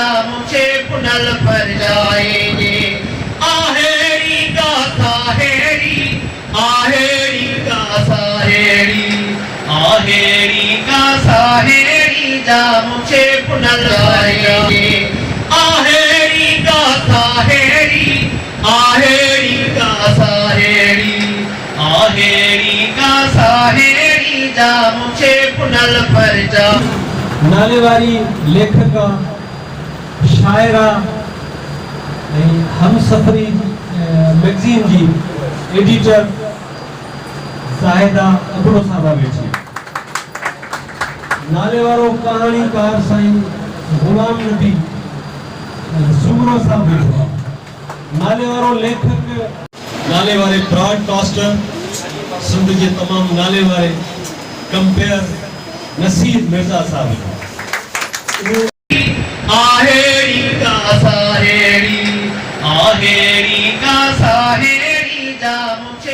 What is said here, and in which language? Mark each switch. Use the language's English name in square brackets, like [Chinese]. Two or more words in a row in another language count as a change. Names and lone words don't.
[Hindi] मुझे पुनल पर जाएंगे आहेरी का साहेरी आहेरी का साहेरी आहेरी का साहेरी जा मुझे पुनल जाएंगे आहेरी का साहेरी आहेरी का साहेरी आहेरी का साहेरी जा मुझे पुनल पर जा [Sindhi] नाले वारी लेखका शायरा हम सफरी मैगज़ीन जी एडिटर ज़ाहिदा अबड़ो साहबा वेठी नाले वारो कहाणीकार साईं गुलाम नबी सुमरो साहब वेठो नाले वारो लेखक नाले वारे ब्रॉडकास्टर सिंध के तमाम नाले वारे कंपेयर नसीर मिर्जा साहब [Hindi] आहेरी का साहेरी आहेरी का साहेरी जा